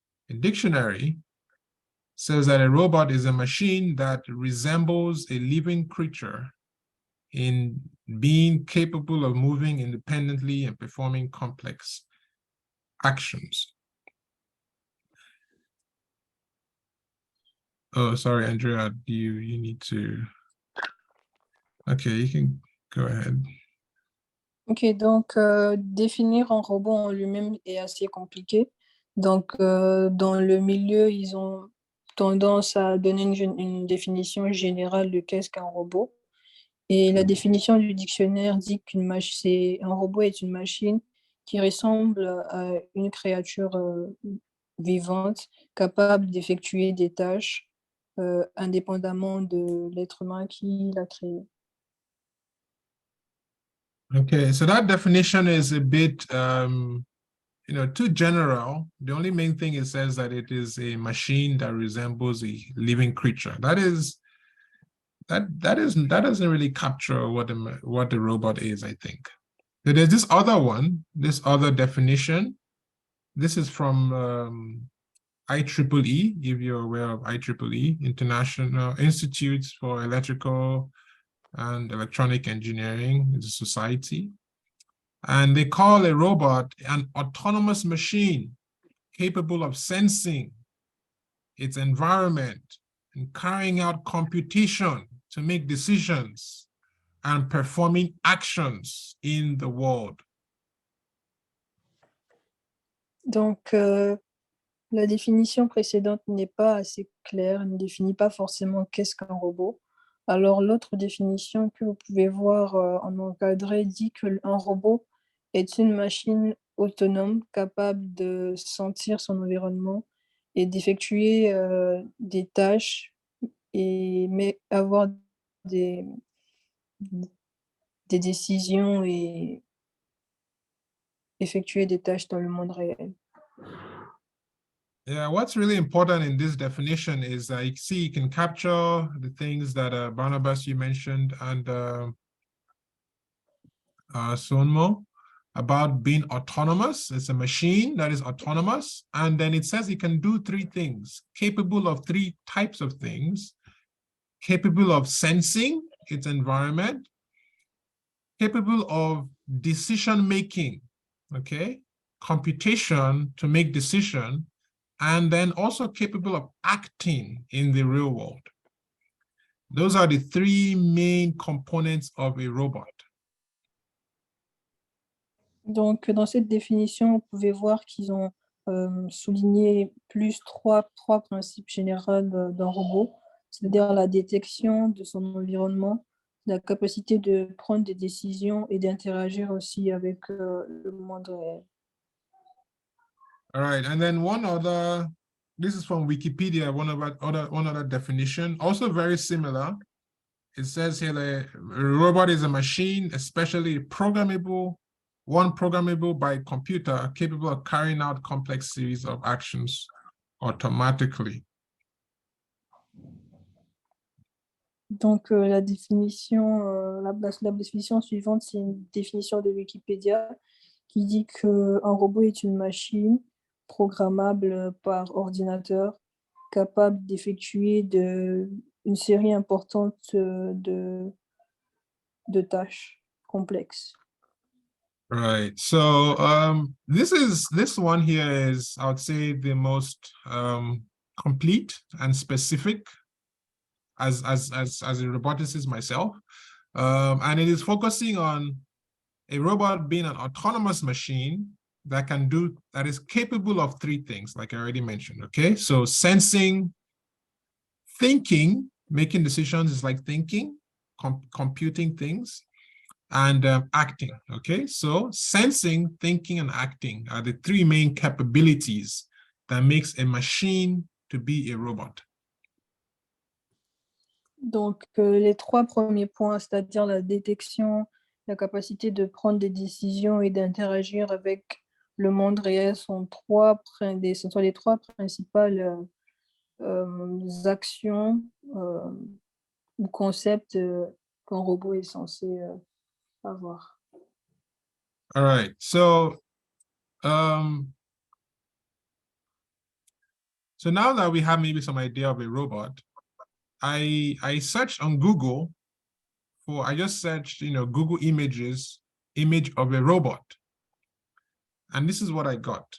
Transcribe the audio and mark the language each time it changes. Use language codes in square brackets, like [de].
[en] A dictionary says that a robot is a machine that resembles a living creature in being capable of moving independently and performing complex actions. Oh, sorry, Andrea, you need to... Okay, you can go ahead. [fr] Ok, donc définir un robot en lui-même est assez compliqué. Donc, dans le milieu, ils ont tendance à donner une définition générale de qu'est-ce qu'un robot. Et la définition du dictionnaire dit qu'un robot est une machine qui ressemble à une créature vivante, capable d'effectuer des tâches indépendamment de l'être humain qui l'a créé. [en] Okay, so that definition is a bit, too general. The only main thing it says that it is a machine that resembles a living creature. That doesn't really capture what the robot is, I think. So there's this other one, this other definition. This is from IEEE, if you're aware of IEEE, International Institutes for Electrical and Electronic Engineering. It's a society. And they call a robot an autonomous machine capable of sensing its environment and carrying out computation to make decisions and performing actions in the world. [fr] Donc, la définition précédente n'est pas assez claire, ne définit pas forcément qu'est-ce qu'un robot. Alors, l'autre définition que vous pouvez voir en encadré dit qu'un robot est une machine autonome capable de sentir son environnement et d'effectuer des tâches, mais avoir des décisions et effectuer des tâches dans le monde réel. [en] Yeah, what's really important in this definition is you see, you can capture the things that Barnabas, you mentioned, and Sonmo, about being autonomous. It's a machine that is autonomous. And then it says it can do three things, capable of three types of things, capable of sensing its environment, capable of decision-making, okay, computation to make decision, and then also capable of acting in the real world. Those are the three main components of a robot. [fr] Donc, dans cette définition, vous pouvez voir qu'ils ont souligné trois principes généraux d'un robot, c'est-à-dire la détection de son environnement, la capacité de prendre des décisions et d'interagir aussi avec le monde réel. [en] All right, and then one other, this is from Wikipedia, one other definition, also very similar. It says here that a robot is a machine, especially programmable by computer, capable of carrying out complex series of actions automatically. [fr] Donc, la définition suivante, c'est une définition de Wikipédia qui dit qu'un robot est une machine programmable par ordinateur, capable d'effectuer une série importante de tâches complexes. [en] Right. So this one here is, I would say, the most complete and specific as a roboticist myself. And it is focusing on a robot being an autonomous machine that is capable of three things, like I already mentioned. Okay, so sensing, thinking, making decisions is like thinking, computing things, and acting. Okay, so sensing, thinking, and acting are the three main capabilities that makes a machine to be a robot? [fr] Donc, les trois premiers points, c'est-à-dire la détection, la capacité de prendre des décisions et d'interagir avec le monde réel, ce sont les trois principales actions ou concepts qu'un robot est censé avoir. [en] All right. So now that we have maybe some idea of a robot, I searched on Google I just searched, Google images, image of a robot. And this is what I got.